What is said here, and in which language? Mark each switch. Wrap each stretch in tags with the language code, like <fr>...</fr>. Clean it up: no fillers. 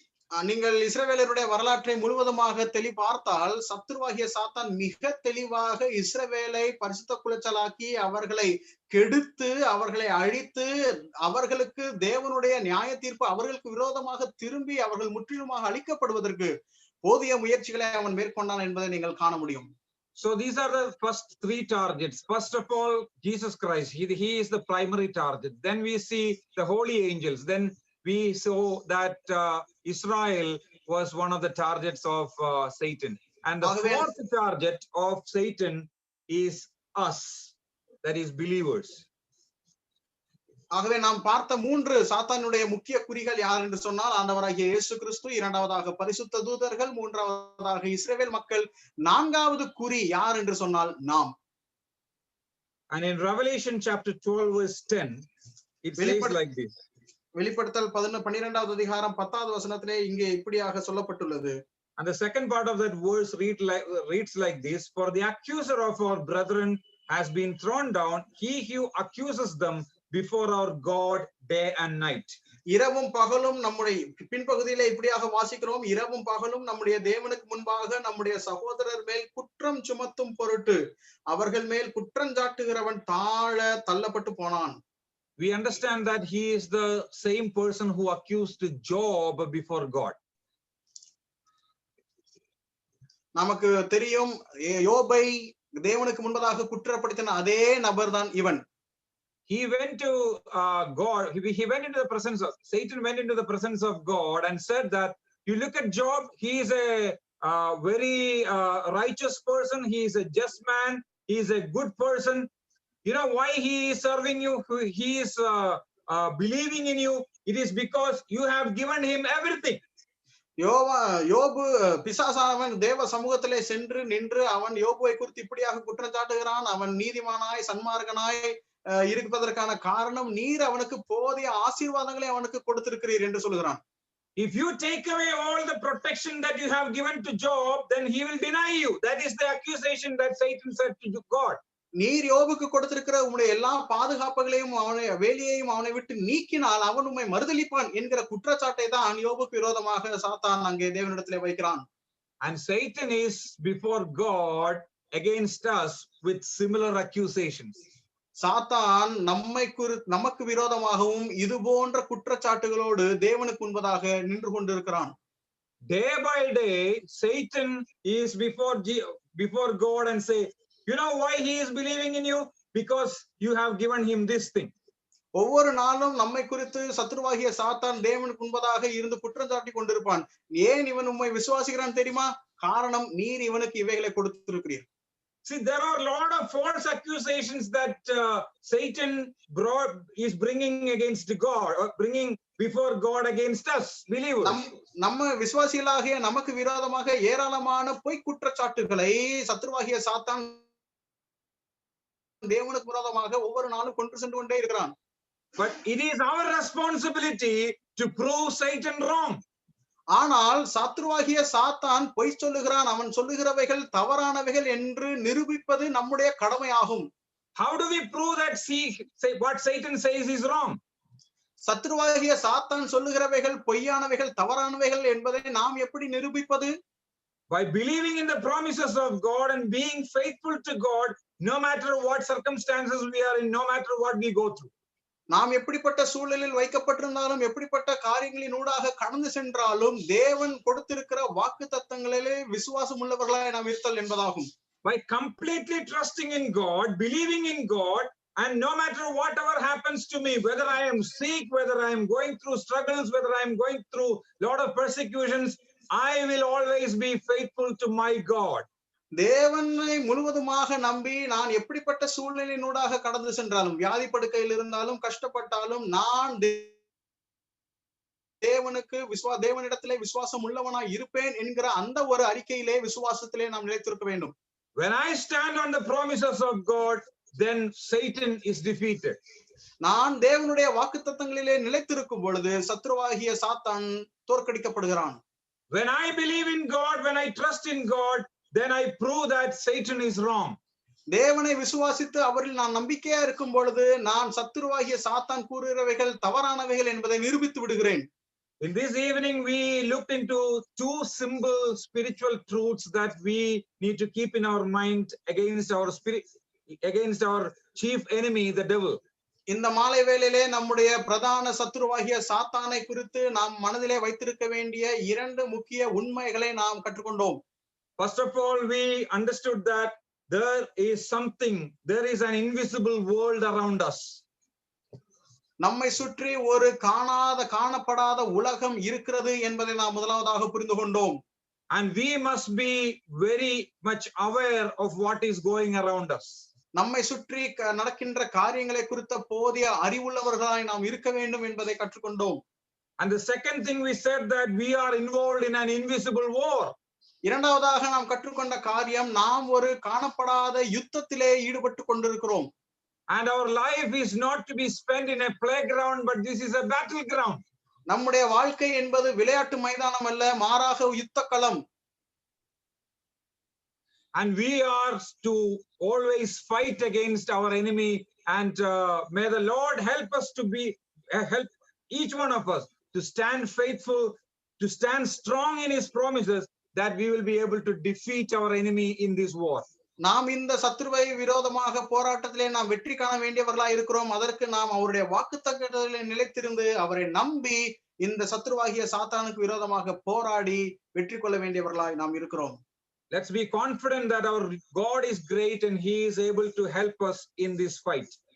<ta>நீங்கள் இஸ்ரவேலருடைய வரலாற்றை முழுவதுமாக பார்த்தால் சத்துருவாகிய சாத்தான் மிக தெளிவாக இஸ்ரவேலை பரிசுத்த குலைச்சலாக்கி அவர்களை கெடுத்து அவர்களை அழித்து அவர்களுக்கு தேவனுடைய நியாய தீர்ப்பு அவர்களுக்கு விரோதமாக திரும்பி அவர்கள் முற்றிலுமாக அழிக்கப்படுவதற்கு போதிய முயற்சிகளை அவன் மேற்கொண்டான் என்பதை நீங்கள் காண முடியும்.</ta> <en>So these are the first three targets. First of all, Jesus Christ, he is the primary target. Then we see the holy angels. Then we saw that Israel was one of the targets of Satan. And the fourth target of Satan is us, that is believers.</en> <ta>ஆகவே நாம் பார்த்த மூன்று சாத்தானுடைய முக்கிய குறிகள் யார் என்று சொன்னால் ஆண்டவராகிய இயேசு கிறிஸ்து, இரண்டாவதாக பரிசுத்த தூதர்கள், மூன்றாவதாக இஸ்ரவேல் மக்கள், நான்காவது குறி யார் என்று சொன்னால் நாம்.</ta> <en>And in Revelation chapter 12 verse 10 it says like this.</en> <ta>வெளிப்படுத்தல் 12வது அதிகாரம் 10வது வசனத்திலே இங்கே இப்படியாக சொல்லப்பட்டுள்ளது.</ta> <en>And the second part of that verse reads like this: for the accuser of our brethren has been thrown down, he who accuses them before our God day and night.</en> <ta>இரவும் பகலும் நம்முடைய பின்பகுதியிலே இப்படியாக வாசிக்கிறோம், இரவும் பகலும் நம்முடைய தேவனுக்கு முன்பாக நம்முடைய சகோதரர் மேல் குற்றம் சுமத்தும் பொருட்டு அவர்கள் மேல் குற்றஞ்சாட்டுகிறவன் தாழ தள்ளப்பட்டு போனான்.</ta> <en>We understand that he is the same person who accused Job before God.</en> <ta>நமக்கு தெரியும் யோபை தேவனுக்கு முன்பதாக குற்றப்படுத்தின அதே நபர்தான் இவன்.</ta> <en>He went to God. He went into the presence of Satan. Went into the presence of God and said that you look at Job. He is a very righteous person. He is a just man. He is a good person. You know why he is serving you? He is believing in you. It is because you have given him everything.</en> <ta>யோபு பிசாசானவன் தேவ சமூகத்திலே சென்று நின்று அவன் யோபுவை குறித்து இப்படியாக குற்றம் சாட்டுகிறான். அவன் நீதிமானாய் சன்மார்கனாய் இருப்பதற்கான காரணம் நீர் அவனுக்கு போதிய ஆசீர்வாதங்களை அவனுக்கு கொடுத்திருக்கிறீர் என்று சொல்கிறான்.</ta> <en>If you take away all the protection that you have given to Job, then he will deny you. That is the accusation that Satan said to God.</en> <ta>நீர் யோபுக்கு கொடுத்திருக்கிற உம்முடைய எல்லா பாதுகாப்புகளையும் அவனை வேலையையும் அவனை விட்டு நீக்கினால் அவன் உம்மை மறுதலிப்பான் என்கிற குற்றச்சாட்டை தான் யோபுக்கு விரோதமாக சாத்தான் அங்கே தேவனிடத்திலே வைக்கிறான்.</ta> <en>And Satan is before God against us with similar accusations.</en> <ta>சாத்தான் நமக்கு விரோதமாகவும் இது போன்ற குற்றச்சாட்டுகளோடு தேவனுக்கு முன்பதாக நின்று கொண்டிருக்கிறான்.</ta> <en>Day by day Satan is before God and say, you know why he is believing in you? Because you have given him this thing.</en> <ta>ஒவ்வொரு நாளும் நம்மை குறித்து சத்துருவாகிய சாத்தான் தேவனுக்கு முன்பதாக இருந்து குற்றம் சாட்டி கொண்டிருப்பான். ஏன் இவன் உம்மை விசுவாசிக்கிறான் தெரியுமா? காரணம் நீர் இவனுக்கு இவைகளை கொடுத்திருக்கிறீர்.</ta> <en>See, there are a lot of false accusations that Satan is bringing against God, or bringing before God against us believers.</en> <ta>நம்ம விசுவாசிகளாகிய நமக்கு விரோதமாக ஏராளமான பொய் குற்றச்சாட்டுகளை சத்துருவாகிய சாத்தான் தேவனுக்கு விரோதமாக ஒவ்வொரு நாளும் கொண்டு சென்று கொண்டே இருக்கிறான்.</ta> <en>But it is our responsibility to prove Satan wrong.</en> <ta>ஆனால் சத்துருவாகிய சாத்தான் பொய் சொல்லுகிறான், அவன் சொல்லுகிறவைகள் தவறானவைகள் என்று நிரூபிப்பது நம்முடைய கடமையாகும்.</ta> <en>How do we prove that what Satan says is wrong?</en> <ta>சத்துருவாகிய சாத்தான் சொல்லுகிறவைகள் பொய்யானவைகள் தவறானவைகள் என்பதை நாம் எப்படி நிரூபிப்பது?</ta> <en>By believing in the promises of God and being faithful to God, no matter what circumstances we are in, no matter what we go through.</en> <ta>நாம் எப்படிப்பட்ட சூழலில் வைக்கப்பட்டிருந்தாலும் எப்படிப்பட்ட காரியங்களின் ஊடாக கடந்து சென்றாலும் தேவன் கொடுத்திருக்கிற வாக்குத்தத்தங்களிலே விசுவாசம் உள்ளவர்களாய் நாம் இருத்தல் என்பதாகும்.</ta> <en>By completely trusting in God, believing in God, and no matter whatever happens to me, whether I am sick, whether I am going through struggles, whether I am going through a lot of persecutions, I will always be faithful to my God.</en> <ta>தேவனை முழுவதுமாக நம்பி நான் எப்படிப்பட்ட சூழ்நிலையினூடாக கடந்து சென்றாலும், வியாதி படுக்கையில் இருந்தாலும், கஷ்டப்பட்டாலும், நான் தேவனிடத்திலே விசுவாசம் உள்ளவனாய் இருப்பேன் என்கிற அந்த ஒரு அறிக்கையிலே விசுவாசத்திலே நாம் நிலைத்திருக்க வேண்டும்.</ta> <en>When I stand on the promises of God, then Satan is defeated.</en> <ta>நான் தேவனுடைய வாக்குத்தத்தங்களிலே நிலைத்திருக்கும் பொழுது சத்ருவாகிய சாத்தான் தோற்கடிக்கப்படுகிறான்.</ta> <en>When I believe in God, when I trust in God, then I prove that Satan is wrong.</en> <ta>தேவனை விசுவாசித்து அவரில் நான் நம்பிக்கையா இருக்கும் பொழுது நான் சத்துருவாகிய சாத்தான் கூறுகிறவைகள் தவறானவைகள் என்பதை நிரூபித்து விடுகிறேன்.</ta> <en>In this evening, we looked into two simple spiritual truths that we need to keep in our mind against our chief enemy, the devil.</en> <ta>இந்த மாலை வேளையிலே நம்முடைய பிரதான சத்துருவாகிய சாத்தானை குறித்து நாம் மனதிலே வைத்திருக்க வேண்டிய இரண்டு முக்கிய உண்மைகளை நாம் கற்றுக்கொண்டோம்.</ta> <en>First of all, we understood that there is an invisible world around us.</en> <ta>நம்மை சுற்றி ஒரு காணப்படாத உலகம் இருக்கிறது என்பதை நாம் முதலாவதாக புரிந்து கொண்டோம்.</ta> <en>And we must be very much aware of what is going around us.</en> <ta>நம்மை சுற்றி நடக்கின்ற காரியங்களை குறித்த போதிய அறிவுள்ளவர்களாய் நாம் இருக்க வேண்டும் என்பதை கற்றுக்கொண்டோம்.</ta> <en>And the second thing we said that we are involved in an invisible war.</en> <ta>இரண்டாவதாக நாம் கற்றுக்கொண்ட காரியம் நாம் ஒரு காணப்படாத யுத்தத்திலே ஈடுபட்டு கொண்டிருக்கிறோம்.</ta> <en>And our life is not to be spent in a playground, but this is a battleground.</en> <ta>நம்முடைய வாழ்க்கை என்பது விளையாட்டு மைதானம் அல்ல, மாறாக யுத்தக்களம்.</ta> <en>And we are to always fight against our enemy, and may the Lord help us to help each one of us to stand faithful, to stand strong in his promises, that we will be able to defeat our enemy in this war.</en> <ta>நாம் இந்த சத்துருவை விரோதமாக போராட்டத்திலே நாம் வெற்றி காண வேண்டியவர்களாய் இருக்கிறோம். அதற்கு நாம் அவருடைய வாக்குத்தத்தங்களிலே நிலைத்திருந்து அவரை நம்பி இந்த சத்துருவாகிய சாத்தானுக்கு விரோதமாக போராடி வெற்றி கொள்ள வேண்டியவர்களாய் நாம் இருக்கிறோம்.</ta> <en>Let's be confident that our God is great and he is able to help us in this fight.</en>